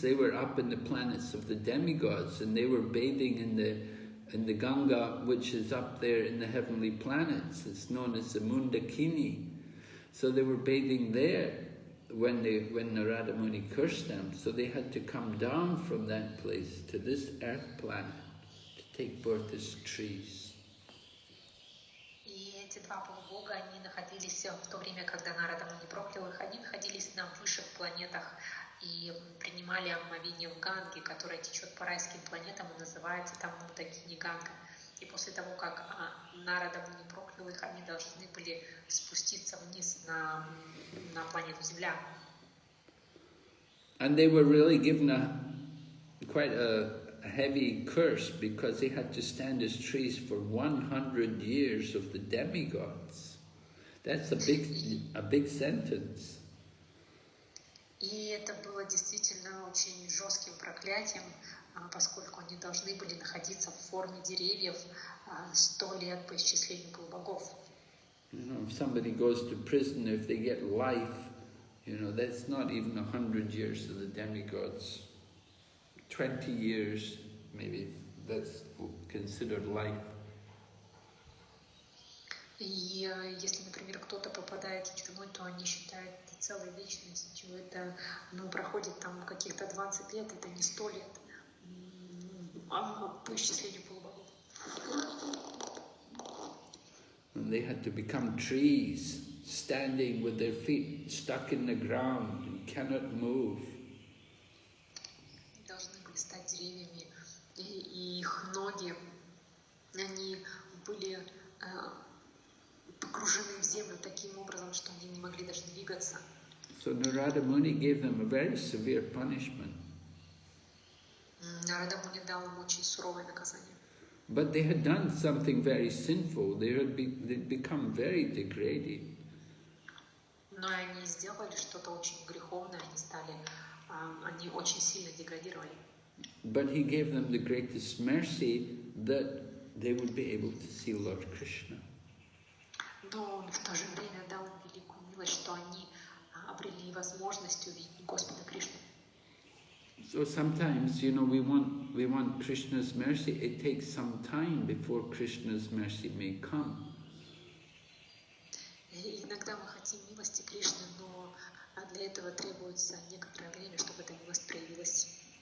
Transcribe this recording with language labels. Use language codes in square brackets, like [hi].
[en] They were up in the planets of the demigods, and they were bathing in the Ganga, which is up there in the heavenly planets. It's known as the Mundakini. So they were bathing there when Narada Muni cursed them. So they had to come down from that place to this earth planet to take birth as trees. [ru] Эти два полубога, они находились в то время, когда Нарада Муни проклял их, они находились на высших планетах и принимали омовение в Ганге, которая течет по райским планетам и называется там Мундакини Ганга. И после того, как Нарада Муни проклял их, они должны были спуститься вниз на планету Земля. [en] And they were really given quite a heavy curse because they had to stand as trees for 100 years of the demigods. That's a big sentence. [ru] И это было действительно очень жестким проклятием, поскольку они должны были находиться в форме деревьев 100 лет по исчислению полубогов. [en] You know, if somebody goes to prison, if they get life, you know, that's not even 100 years of the demigods. 20 years, maybe, that's considered life. [ru] И если, например, кто-то попадает в тюрьму, то они считают это целой вечностью. Это, проходит там каких-то 20 лет, это не 100 лет, по исчислению полубогов. [en] And they had to become trees, standing with their feet stuck in the ground and cannot move. [ru] Должны были стать деревьями, и их ноги, они были погружены в землю таким образом, что они не могли даже двигаться. [en] So Narada Muni gave them a very severe punishment. [ru] Нарада Муни дал им очень суровое наказание. [en] But they had done something very sinful. They'd become very degraded. [ru] Но они сделали что-то очень греховное, они очень сильно деградировали. [en] But he gave them the greatest mercy that they would be able to see Lord Krishna. [ru] Но он в то же время дал им великую милость, что они обрели возможность увидеть Господа Кришну. [en] So sometimes, you know, we want Krishna's mercy. It takes some time before Krishna's mercy may come. [ru] И иногда мы хотим милости Кришны, но для этого требуется некоторое время, чтобы эта милость проявилась.